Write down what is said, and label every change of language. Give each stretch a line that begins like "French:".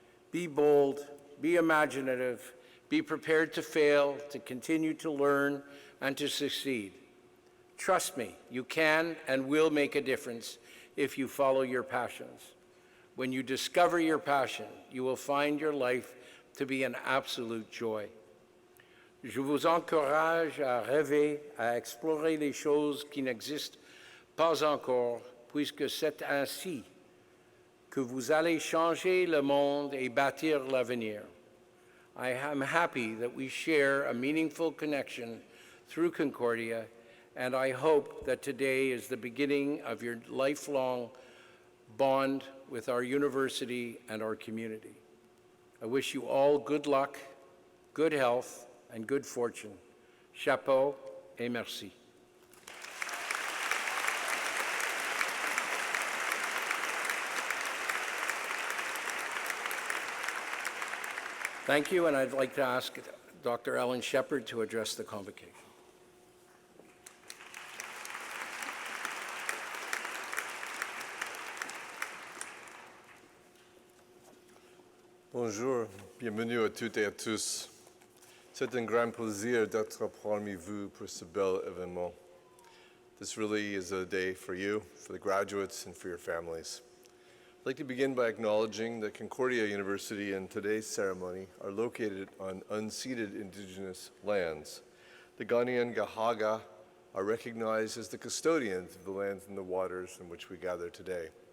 English: Be bold, be imaginative, be prepared to fail, to continue to learn, and to succeed. Trust me, you can and will make a difference if you follow your passions. When you discover your passion, you will find your life to be an absolute joy.
French: Je vous encourage à rêver, à explorer les choses qui n'existent pas encore, puisque c'est ainsi que vous allez changer le monde et bâtir l'avenir.
English: I am happy that we share a meaningful connection through Concordia, and I hope that today is the beginning of your lifelong bond with our university and our community. I wish you all good luck, good health, and good fortune.
French: Chapeau et merci.
English: Thank you, and I'd like to ask Dr. Ellen Shepard to address the convocation.
French: Bonjour, bienvenue à toutes et à tous. C'est un grand plaisir d'être parmi vous pour ce bel événement.
English: This really is a day for you, for the graduates, and for your families. I'd like to begin by acknowledging that Concordia University and today's ceremony are located on unceded indigenous lands. The Ghanaian Gahaga are recognized as the custodians of the lands and the waters in which we gather today.